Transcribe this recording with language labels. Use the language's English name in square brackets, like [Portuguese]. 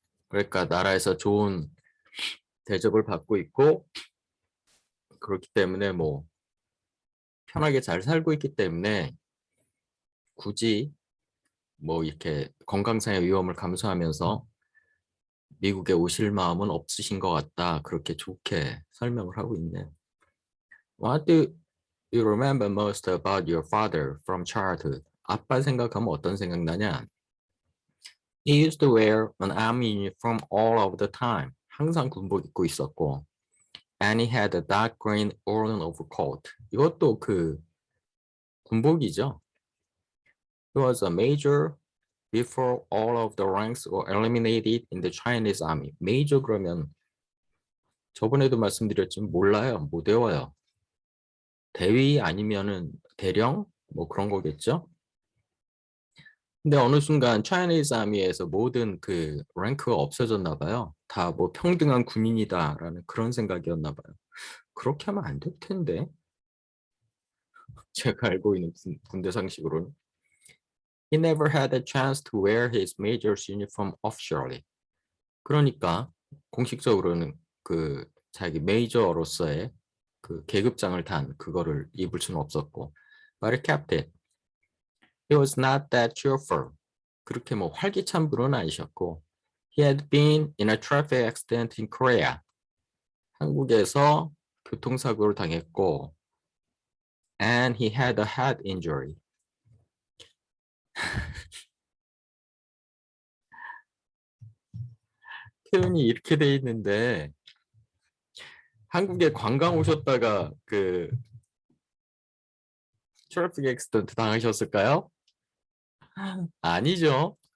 [Korean] 그러니까 나라에서 좋은 대접을 받고 있고 그렇기 때문에 뭐 편하게 잘 살고 있기 때문에 굳이 뭐 이렇게 건강상의 위험을 감수하면서 미국에 오실 마음은 없으신 것 같다. 그렇게 좋게 설명을 하고 있네요. [English] What do you remember most about your father from childhood? [Korean] 아빠 생각하면 어떤 생각나냐? [English] He used to wear an army uniform all of the time. [Korean] 항상 군복 입고 있었고. [English] And he had a dark green woolen overcoat. [Korean] 이것도 그 군복이죠. [English] He was a major before all of the ranks were eliminated in the Chinese army. [Korean] major 그러면 저번에도 말씀드렸지만 몰라요. 못 외워요. 대위 아니면은 대령 뭐 그런 거겠죠. 근데 어느 순간 Chinese Army에서 모든 그 랭크가 없어졌나 봐요. 다 뭐 평등한 군인이다라는 그런 생각이었나 봐요. 그렇게 하면 안 될 텐데. 제가 알고 있는 군대 상식으로는. [English] He never had a chance to wear his major's uniform officially. [Korean] 그러니까 공식적으로는 그 자기 메이저로서의 그 계급장을 단 그거를 입을 수는 없었고. [English] But he kept it. He was not that cheerful. [Korean] 그렇게 뭐 활기찬 분은 아니셨고. [English] He had been in a traffic accident in Korea. [Korean] 한국에서 교통사고를 당했고. [English] And he had a head injury. [Korean] 표현이 이렇게 돼 있는데 한국에 관광 오셨다가 그 트래픽 액시던트 당하셨을까요? 아니죠.